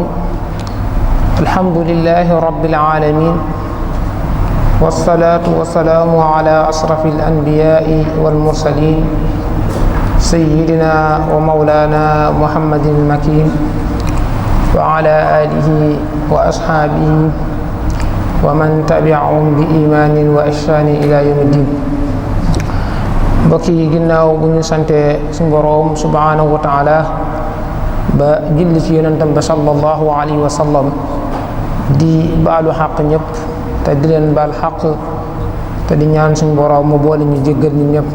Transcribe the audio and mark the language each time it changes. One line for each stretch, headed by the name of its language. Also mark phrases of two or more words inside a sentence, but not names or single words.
Arabic: الحمد لله رب العالمين، والصلاة والسلام على أشرف الأنبياء والمرسلين سيدنا ومولانا محمد المكين وعلى آله وأصحابه ومن تبعهم بإيمان وإحسان إلى يوم الدين.
Wolof: mbokk yi ginnaaw bu ñu sante suñu boroom
Arabic: سبحانه وتعالى
Wolof: ba julli ci yonentam ba
Arabic: صلى الله عليه وسلم,
Wolof: di baalu xaq ñëpp te di leen baal xaq te di ñaan suñu boroom mu boole ñu jéggal ñu ñëpp.